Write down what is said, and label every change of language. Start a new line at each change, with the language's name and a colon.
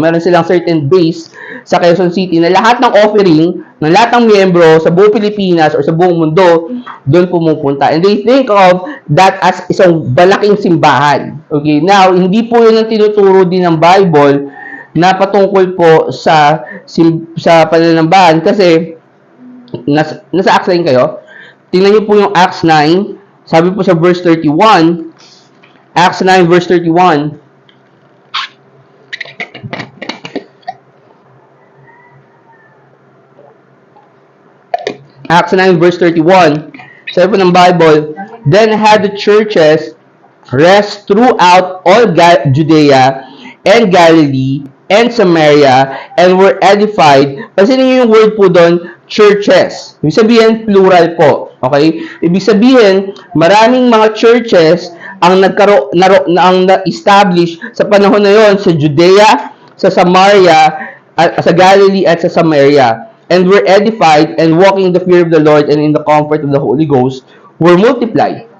Filipino: Meron silang certain base sa Quezon City na lahat ng offering ng lahat ng miyembro sa buong Pilipinas or sa buong mundo doon pumupunta.
English: And they think of that as
Filipino: isang malaking simbahan. Okay, now, hindi po yun ang tinuturo din ng Bible na patungkol po sa pananambahan kasi nasa Acts 9 kayo. Tingnan niyo po yung Acts 9. Sabi po sa verse 31, Acts 9 verse 31.
English: Acts 9 verse 31.
Filipino: Sabi po ng Bible,
English: then had the churches rest throughout all Judea and Galilee and Samaria and were edified.
Filipino: Kasi niyo yung word po doon, churches. Ibig sabihin, plural po. Okay? Ibig sabihin, maraming mga churches ang na-establish sa panahon na yon sa Judea, sa Samaria, sa Galilee at sa Samaria.
English: And were edified and walking in the fear of the Lord and in the comfort of the Holy Ghost were multiplied.